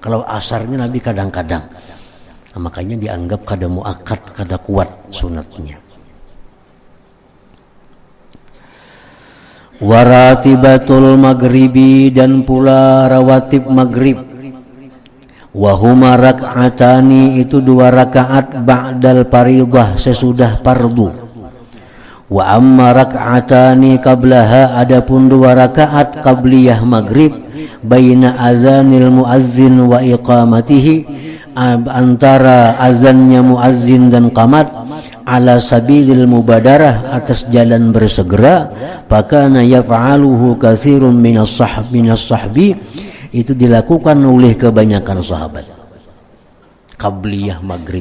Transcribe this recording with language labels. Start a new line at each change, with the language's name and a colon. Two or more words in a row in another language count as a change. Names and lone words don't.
Banjar: Kalau asarnya Nabi kadang-kadang. Nah, makanya dianggap kada muakkad, kada kuat sunatnya.
Arabic: وراتبة المغرب
Indonesian: dan pula rawatib maghrib.
Arabic: وهما ركعتان
Indonesian: itu 2 rakaat
Arabic: بعد الفريضة
Indonesian: sesudah fardu.
Arabic: وأما ركعتان قبلها
Indonesian: adapun 2 rakaat qabliyah maghrib
Arabic: بين أذان المؤذن وإقامته
Indonesian: antara azannya muazzin dan qamat
Arabic: على سبيل المبادرة
Indonesian: atas jalan bersegera
Arabic: فكان يفعله كثير من الصحب
Indonesian: itu dilakukan oleh kebanyakan sahabat qabliyah maghrib.